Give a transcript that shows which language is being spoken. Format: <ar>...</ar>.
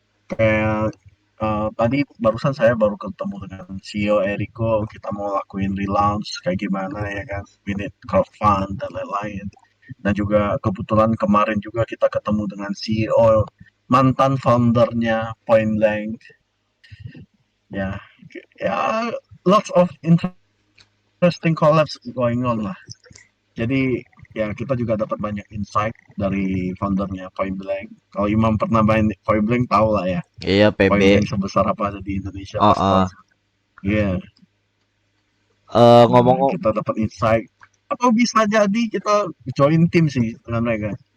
<id>Kayak tadi barusan saya baru ketemu dengan CEO Eriko, kita mau lakuin relaunch kayak gimana ya kan, minute crowdfund dan lain-lain. Dan juga kebetulan kemarin juga kita ketemu dengan CEO mantan foundernya Point Blank.</id> <en>Ya, ya lots of interesting collabs going on lah.</en> <id>Jadi ya kita juga dapat banyak insight dari foundernya Point Blank. Kalau Imam pernah main Point Blank tahu lah ya. Iya, PB. Point Blank sebesar apa ada di Indonesia Oh, pasti tahu. Iya, nah, ngomong kita dapat insight atau bisa jadi kita join tim sih dengan mereka.</id>